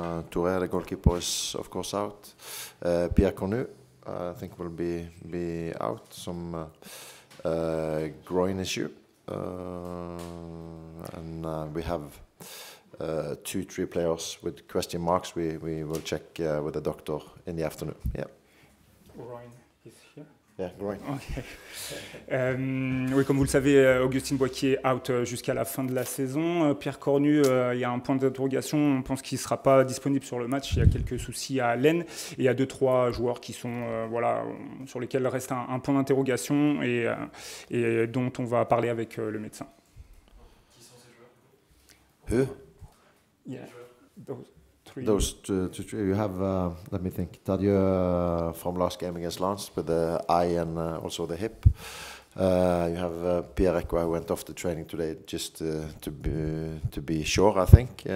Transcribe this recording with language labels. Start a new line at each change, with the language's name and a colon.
English: Touré, the goalkeeper, is of course out. Pierre Cornu, I think will be out. Some groin issue, and we have 2-3 players with question marks. We will check with the doctor in the afternoon. Yeah. Groin is here. Yeah, groin. Okay.
French: Oui, comme vous le savez, Augustin Boaki est out jusqu'à la fin de la saison. Pierre Cornu, il y a un point d'interrogation. On pense qu'il ne sera pas disponible sur le match. Il y a quelques soucis à l'aine. Et il y a 2-3 joueurs qui sont, sur lesquels reste un point d'interrogation et dont on va parler avec le médecin. Qui sont ces joueurs?
English: Who? Yeah. Those two, you have, let me think, Tadje from last game against Lens with the eye and also the hip. You have Pierre who went off the training today just to be sure, I think.